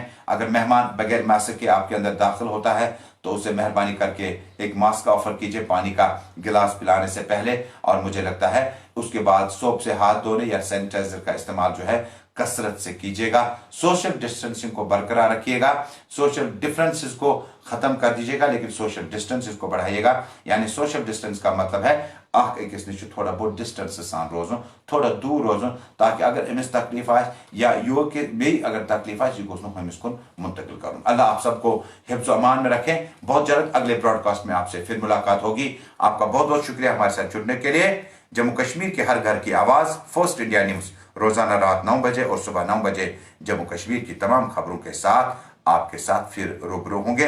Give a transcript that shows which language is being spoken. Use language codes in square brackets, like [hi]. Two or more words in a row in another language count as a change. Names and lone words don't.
[hi] अगर मेहमान बगैर मास्क के आपके अंदर दाखिल होता है तो उसे मेहरबानी करके एक मास्क का ऑफर कीजिए पानी का गिलास पिलाने से पहले, और मुझे लगता है उसके बाद सोप से हाथ धोने या सैनिटाइजर का इस्तेमाल जो है कसरत से कीजिएगा। [en] social distancing [hi] को बरकरार रखिएगा, [en] social differences [hi] को खत्म कर दीजिएगा लेकिन [en] social distances [hi] को बढ़ाइएगा। यानी [en] social distance [hi] का मतलब है [ks] अख अकिस नश थोड़ा बहुत डिस्टेंस सान रोजन, थोड़ा दूर रोजन, ताकि अगर अमिस तकलीफ आए या यो के बे अगर तकलीफ आए अमिस कुन मुंतकिल करूँ। [hi] अल्लाह आप सबको हिफ्ज़ अमान में रखें। बहुत जल्द अगले ब्रॉडकास्ट में आपसे फिर मुलाकात होगी। आपका बहुत बहुत शुक्रिया हमारे साथ जुड़ने के लिए। जम्मू कश्मीर के हर घर की आवाज़ फर्स्ट इंडिया न्यूज़ रोजाना रात 9 बजे और सुबह 9 बजे जम्मू कश्मीर की तमाम खबरों के साथ आपके साथ फिर रूबरू होंगे।